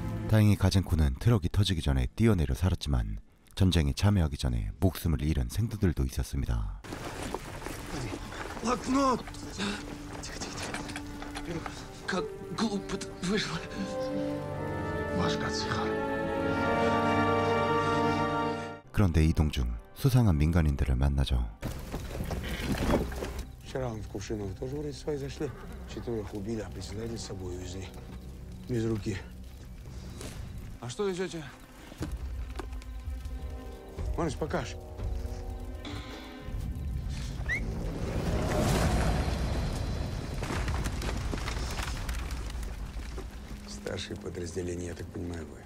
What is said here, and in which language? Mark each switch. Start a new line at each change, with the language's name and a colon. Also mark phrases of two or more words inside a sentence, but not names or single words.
Korean: 다행히 가젠코는 트럭이 터지기 전에 뛰어내려 살았지만 전쟁에 참여하기 전에 목숨을 잃은 생도들도 있었습니다.
Russian: Блокнот! Как глупо вышло.
Korean: 그런데 이동 중 수상한 민간인들을 만나죠.
Russian: Вчера он в Кувшиново тоже вроде свои зашли. 4 убили, а председателя с собой увезли. Без руки. А что везете? Маныч, покаж. Старшие подразделения, я так понимаю, вы.